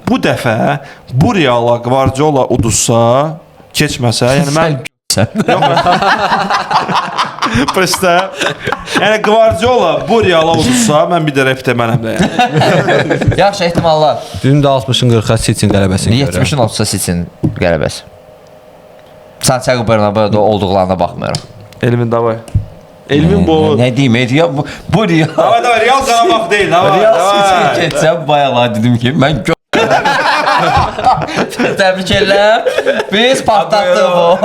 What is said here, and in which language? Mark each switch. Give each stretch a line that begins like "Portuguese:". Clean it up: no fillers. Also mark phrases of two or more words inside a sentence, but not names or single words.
Azerbaijani: Bu dəfə bu Reala Guardiola uduzsa, keçməsə, yəni mən Presta. Yəni Guardiola bu Reala uduzsa, mən bir də rep demənəm də yəni. Yaxşı ehtimallar. Dün də 60-ın 40-a City-nin qələbəsini görürəm. 70-in 30-a City-nin qələbəsi.
Turkish: Santiago Bernabéu'da olduqlarına baxmıyorum.
Azerbaijani: Elvin davay. Elvin bu. Nə deyim, ya bu Real. Davay Real Qarabağ deyil, davay. Real City keçsə bayaqlar dedim ki, mən Təbrik edirəm. Biz partlatdıq bu.